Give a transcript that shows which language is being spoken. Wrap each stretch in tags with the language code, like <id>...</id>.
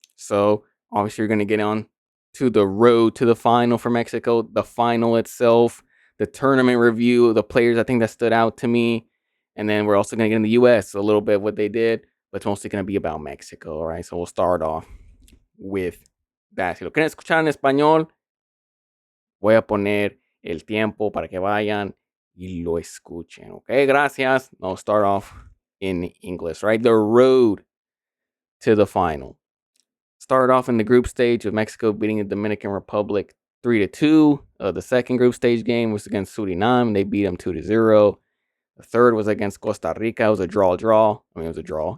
<en>So obviously you're going to get on to the road to the final for Mexico, the final itself, the tournament review, the players I think that stood out to me. And then we're also going to get in the U.S. a little bit of what they did, but it's mostly going to be about Mexico, all right? So we'll start off with that.</en> <es>Si lo quieren escuchar en español, voy a poner el tiempo para que vayan y lo escuchen, okay? Gracias.</es> <en>I'll start off in English, right? The road to the final. Started off in the group stage with Mexico beating the Dominican Republic 3-2. The second group stage game was against Suriname. They beat them 2-0. The third was against Costa Rica. It was a draw. I mean, it was a draw.</en>